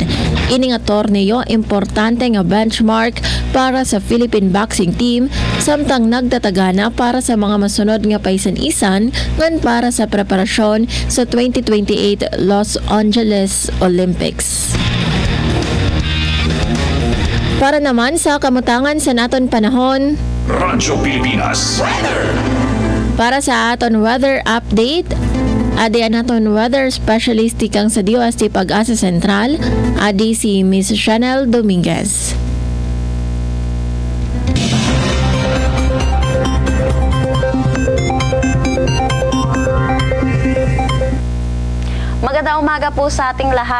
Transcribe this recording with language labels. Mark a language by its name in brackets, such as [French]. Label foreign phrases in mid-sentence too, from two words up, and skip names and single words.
[Waray] Ini nga torneo importante nga benchmark para sa [English] Philippine boxing team [Waray] samtang nagtatagana para sa mga masunod nga paisan-isan ngan para sa preparasyon sa 2028 Los Angeles Olympics. Para naman sa kamutangan sa naton panahon, Radyo Pilipinas Weather. Para sa aton [English] weather update, [Waray] adi naton [English] weather specialist [Waray] ikang sa DOST Pag-asa Sentral, adi si Miss Chanel Dominguez. [Filipino] Magandang umaga po sa ating lahat.